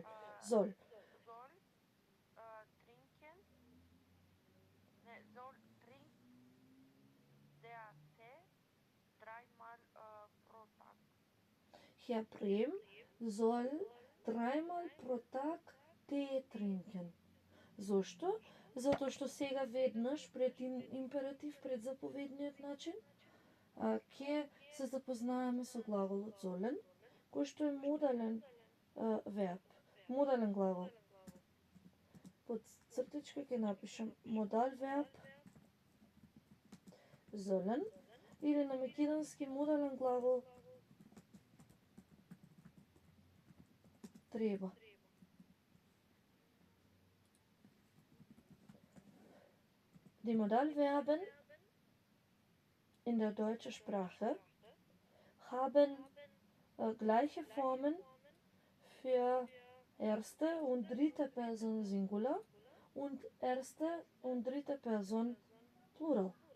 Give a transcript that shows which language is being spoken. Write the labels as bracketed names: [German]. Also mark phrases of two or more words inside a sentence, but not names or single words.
[German] soll trinkt der Tee 3-mal pro Tag. Herr Brehm soll 3-mal pro Tag Tee trinken. [Macedonian] Зошто? Затоа што сега веднаш пред императив, пред заповедниот начин, ќе се запознаеме со глаголот золен, кој што е модален верб, модален глагол. Под цртичка ќе напишам [German] Modal Verb sollen [Macedonian] или на македонски модален глагол треба. [German] Die Modalverben in der deutschen Sprache haben gleiche Formen für erste und dritte Person Singular und erste und dritte Person Plural.